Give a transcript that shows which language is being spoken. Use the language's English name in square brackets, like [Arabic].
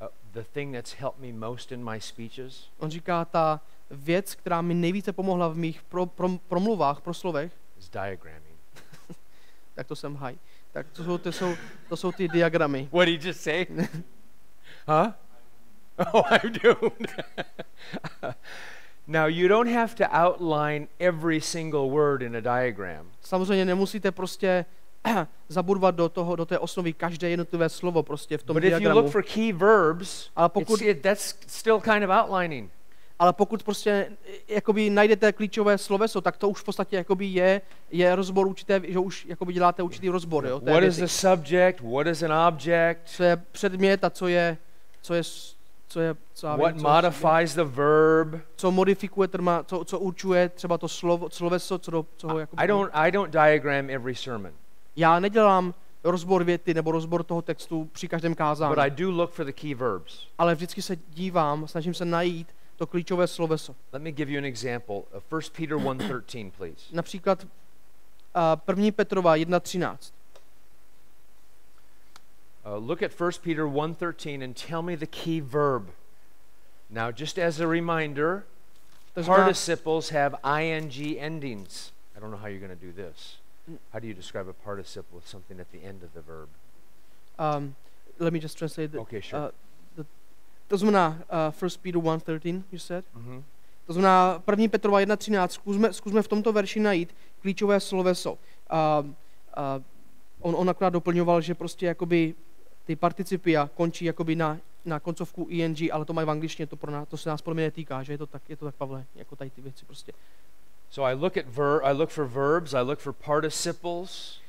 [English] the thing that's helped me most in my speeches. [Czech] On říká, ta věc, která mi nejvíce pomohla v mých promluvách, proslovech, [English] is diagramming. [Czech] Tak to jsem high. Tak to jsou ty diagramy. [English] What did you just say? Huh? Oh, I'm doomed. Now, you don't have to outline every single word in a diagram. [Czech] Samozřejmě nemusíte prostě zabudovat do té osnovy každé jednotlivé slovo prostě v tom diagramu. [English] But if you look for key verbs, that's still kind of outlining. [Czech] Ale pokud prostě jakoby najdete klíčové sloveso, tak to už v podstatě jakoby je rozbor určité, že už jakoby děláte určitý rozbor, jo. [English] What is the subject? What is an object? [Czech] Co je předmět a co je co je, co, já [English] what [Czech] vím, [English] modifies the verb. [Czech] co modifikuje, co určuje třeba to sloveso, co ho jako... [English] I don't diagram every sermon. [Czech] Já nedělám rozbor věty nebo rozbor toho textu při každém kázání. [English] But I do look for the key verbs. [Czech] Ale vždycky se dívám, snažím se najít to klíčové sloveso. [English] Let me give you an example. 1 Peter 1:13, please. [Czech] Například 1. Petrova 1:13. [English] Look at 1 Peter 1:13 and tell me the key verb. Now, just as a reminder, participles have ing endings. I don't know how you're going to do this. How do you describe a participle with something at the end of the verb? Let me just translate that. Okay, sure. [Czech] To znamená [English] 1 Peter 1:13, you said? Mm-hmm. [Czech] To znamená 1. Petrova 1:13. Zkusme v tomto verši najít klíčové sloveso. On akorát doplňoval, že prostě jakoby ty participia končí jakoby na koncovku ing, ale to mají v angličtině, to se nás podle mě netýká, že je to tak, Pavle, jako tady ty věci prostě. [English] So I look for verbs, I look for participles.